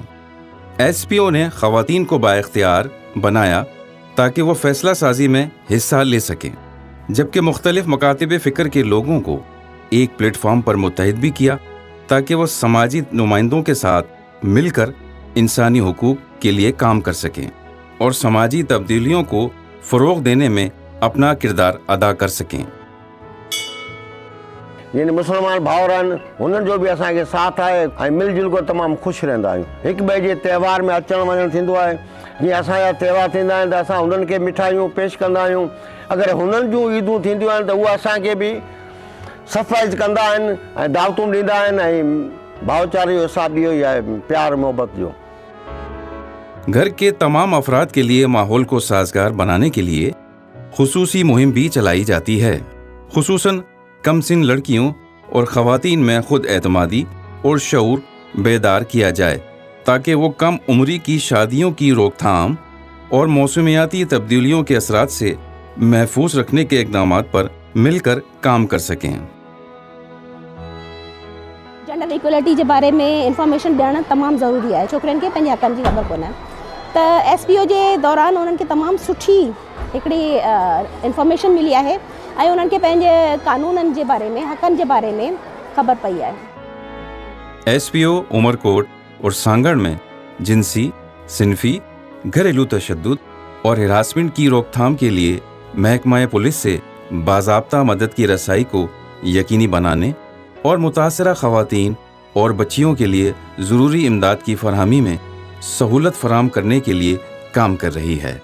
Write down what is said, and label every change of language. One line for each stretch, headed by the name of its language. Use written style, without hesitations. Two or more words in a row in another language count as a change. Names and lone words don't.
Urdu: SPO نے خواتین کو بااختیار بنایا تاکہ وہ فیصلہ سازی میں حصہ لے سکیں، جبکہ مختلف مکاتب فکر کے لوگوں کو ایک پلیٹ فارم پر متحد بھی کیا تاکہ وہ سماجی نمائندوں کے ساتھ مل کر انسانی حقوق کے لیے کام کر سکیں اور سماجی تبدیلیوں کو فروغ دینے میں اپنا کردار ادا کر سکیں.
Sindhi: यानी मुसलमान भाउर आहिनि हुननि जो बि असांखे साथ आहे ऐं मिलजुल को तमामु ख़ुशि रहंदा आहियूं। हिक ॿिए जे त्योहार में अचण वञण थींदो आहे। जीअं असांजा त्योहार थींदा आहिनि त असां हुननि खे मिठाइयूं पेश कंदा आहियूं। अगरि हुननि जूं ईदूं थींदियूं आहिनि त उहे असांखे बि सरप्राइज़ कंदा आहिनि ऐं दावतूं ॾींदा आहिनि ऐं भाईचारे जो हिसाब इहो ई आहे, प्यार मोहब्बत जो।
Urdu: گھر کے تمام افراد کے لیے ماحول کو سازگار بنانے کے لیے خصوصی مہم بھی چلائی جاتی ہے، خصوصاً کم سن لڑکیوں اور خواتین میں خود اعتمادی اور شعور بیدار کیا جائے تاکہ وہ کم عمری کی شادیوں کی روک تھام اور موسمیاتی تبدیلیوں کے اثرات سے محفوظ رکھنے کے اقدامات پر مل کر کام کر سکیں.
English: gender equality
Sindhi: के बारे में इंफॉर्मेशन ॾियणु तमामु ज़रूरी आहे। छोकिरियुनि खे पंहिंजे हक़नि जी ख़बर कोन्हे त SPO जे दौरान उन्हनि खे तमामु सुठी हिकिड़ी इंफॉर्मेशन मिली आहे ऐं उन्हनि खे पंहिंजे कानूननि जे बारे में, हक़नि जे बारे में ख़बर पई आहे।
Urdu: SPO عمرکوٹ اور سانگھڑ میں جنسی، صنفی، گھریلو تشدد اور ہراسمنٹ کی روک تھام کے لیے محکمہ پولیس سے باضابطہ مدد کی رسائی کو یقینی بنانے اور متاثرہ خواتین اور بچیوں کے لیے ضروری امداد کی فراہمی میں سہولت فراہم کرنے کے لیے کام کر رہی ہے.